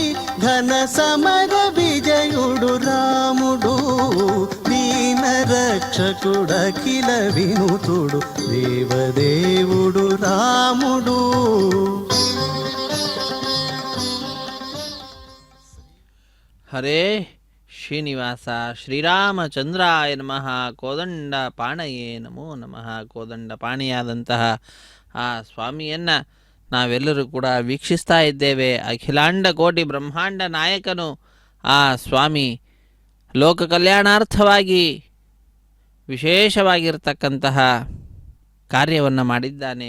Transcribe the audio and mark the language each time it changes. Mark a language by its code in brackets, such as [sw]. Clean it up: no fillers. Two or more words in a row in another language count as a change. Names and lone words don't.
[te] ఘన సమర విజయుడు రాముడు దీన రక్షకుడఖిల వినుతుడు దేవదేవుడు రాముడు. [sa] ಹರೇ ಶ್ರೀನಿವಾಸ ಶ್ರೀರಾಮಚಂದ್ರಾಯ ನಮಃ ಕೋದಂಡ ಪಾಣಯೇ ನಮೋ ನಮಃ. [kn] ಕೋದಂಡ ಪಾಣಿಯಾದಂತಹ ಆ ಸ್ವಾಮಿಯನ್ನು ನಾವೆಲ್ಲರೂ ಕೂಡ ವೀಕ್ಷಿಸ್ತಾ ಇದ್ದೇವೆ. ಅಖಿಲಾಂಡ ಕೋಟಿ ಬ್ರಹ್ಮಾಂಡ ನಾಯಕನು ಆ ಸ್ವಾಮಿ ಲೋಕ ಕಲ್ಯಾಣಾರ್ಥವಾಗಿ ವಿಶೇಷವಾಗಿರ್ತಕ್ಕಂತಹ ಕಾರ್ಯವನ್ನು ಮಾಡಿದ್ದಾನೆ.